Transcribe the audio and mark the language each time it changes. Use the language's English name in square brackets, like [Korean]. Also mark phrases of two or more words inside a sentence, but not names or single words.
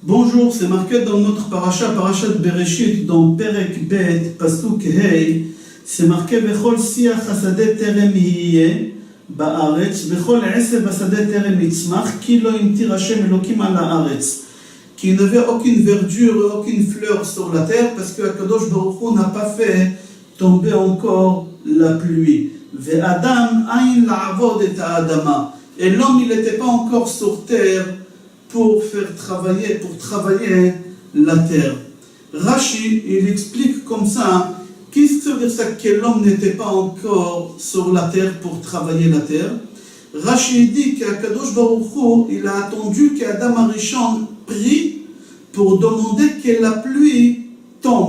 [French] bonjour, c'est marqué dans notre parasha de Bereshit, dans Perek Bet, Pasuk Hei, c'est marqué [Hebrew] בכל שיח השדה טרם יהיה בארץ, בכל עשב השדה טרם יצמח, כי לא המטיר השם אלוקים על הארץ, [French] qu'il n'y avait aucune verdure et aucune fleur sur la terre, parce que [Hebrew] הקדוש ברוך הוא [French] n'a pas fait tomber encore la pluie. [Hebrew] ואדם אין לעבוד את האדמה, [French] et l'homme il n'était pas encore sur terre pour travailler la terre. Rashi, il explique comme ça, qu'est-ce que ça veut dire ça que l'homme n'était pas encore sur la terre pour travailler la terre? Rashi dit qu' [Hebrew] הקדוש ברוך הוא, [French] il a attendu qu'Adam Arishon prie pour demander que la pluie tombe.